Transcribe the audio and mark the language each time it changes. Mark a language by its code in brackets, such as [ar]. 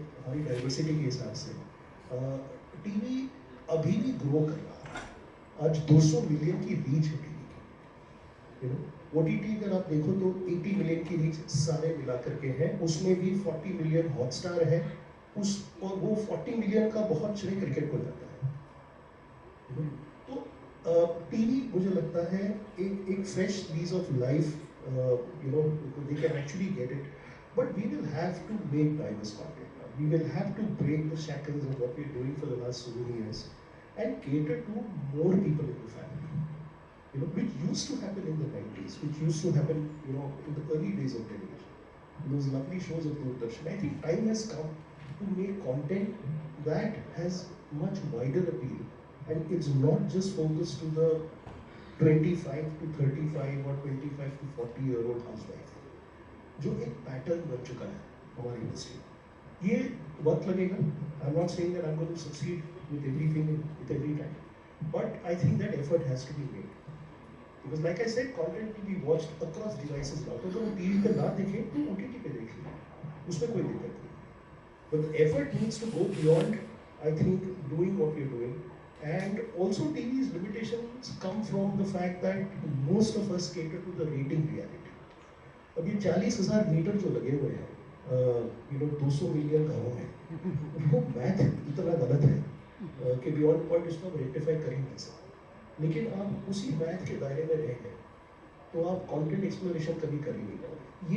[hi] हमारी डाइवर्सिटी के हिसाब से टीवी अभी भी ग्रो कर रहा है। आज 200 मिलियन की रीच है टीवी की। OTT अगर आप देखो तो 80 मिलियन की रीच सारे मिला करके हैं, उसमें भी 40 मिलियन हॉटस्टार है, और वो 40 मिलियन का बहुत श्रेय क्रिकेट को जाता है। तो टीवी मुझे लगता है एक [en] Fresh lease of life, they can actually get it, but we will have to make diverse content now. We will have to break the shackles of what we're doing for the last so many years and cater to more people in the family, which used to happen in the 90s, which used to happen, in the early days of television, those lovely shows of Doordarshan. I think time has come to make content that has much wider appeal, and it's not just focused to the 25 to 35 or 25 to 40-year-old housewife, [hi] जो एक pattern बन चुका है हमारी industry में। ये वक्त लगेगा। [en] I am not saying that I am going to succeed with everything with every time, but I think that effort has to be made, because like I said content will be watched across devices now. [hi] तो अगर वो TV पे ना देखे तो OTT पे देख ले, उसमें कोई दिक्कत नहीं, [en] But effort needs to go beyond, I think, doing what we are doing. And also TV's limitations come from the fact that most of us cater to the rating reality. [hi] अब ये 40,000 metre जो लगे हुए हैं 200 million घरों में, वो math इतना गलत है कि बियॉन्ड पॉइंट इसको रेक्टिफाई करेंगे कैसे। लेकिन आप उसी मैथ के दायरे में रह गए तो आप कंटेंट एक्सप्लोरेशन कभी कर ही नहीं पाओगे।